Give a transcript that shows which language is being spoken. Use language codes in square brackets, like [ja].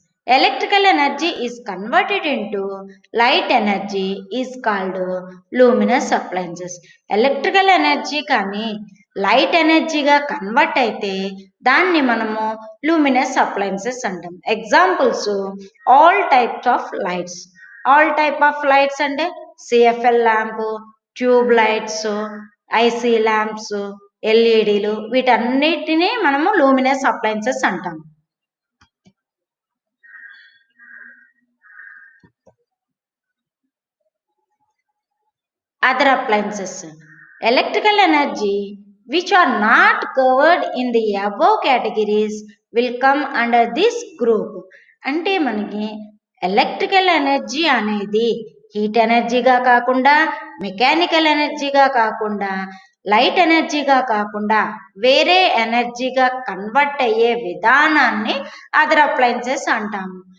[en] Electrical energy is converted into light energy is called luminous appliances. [te] Electrical energy కానీ light ఎనర్జీగా convert అయితే దాన్ని మనము లూమినస్ అప్లయన్సెస్ అంటాం. Examples all types of lights. All type of lights అంటే CFL lamp, tube lights, IC lamps, ఎల్ఈడీలు వీటన్నిటిని మనము luminous appliances అంటాం. [en] Other appliances. Electrical energy which are not covered in the above categories will come under this group. [te] అంటే మనకి electrical energy అనేది heat ఎనర్జీగా కాకుండా, mechanical ఎనర్జీగా కాకుండా, లైట్ ఎనర్జీగా కాకుండా వేరే ఎనర్జీగా కన్వర్ట్ అయ్యే విధానాన్ని అదర్ అప్లయన్సెస్ అంటాము.